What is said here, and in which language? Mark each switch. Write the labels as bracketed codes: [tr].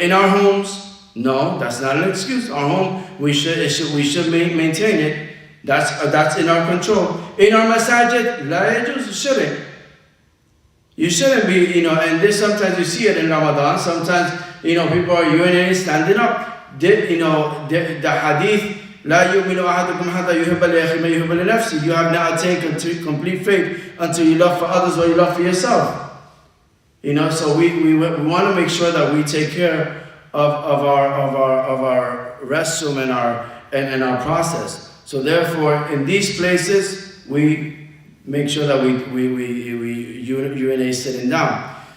[en] In our homes, no, that's not an excuse. Our home, we should maintain it. That's in our control. In our masajid, la yajuz, shouldn't. You shouldn't be, and this sometimes you see it in Ramadan. Sometimes, people are urinating standing up. The hadith, [ar] لا يؤمن أحدكم حتى يحب لأخيه ما يحب لنفسه. [en] You have not attained complete faith until you love for others what you love for yourself. So we want to make sure that we take care of our restroom and our process. So therefore, in these places, we make sure that we urinate sitting down.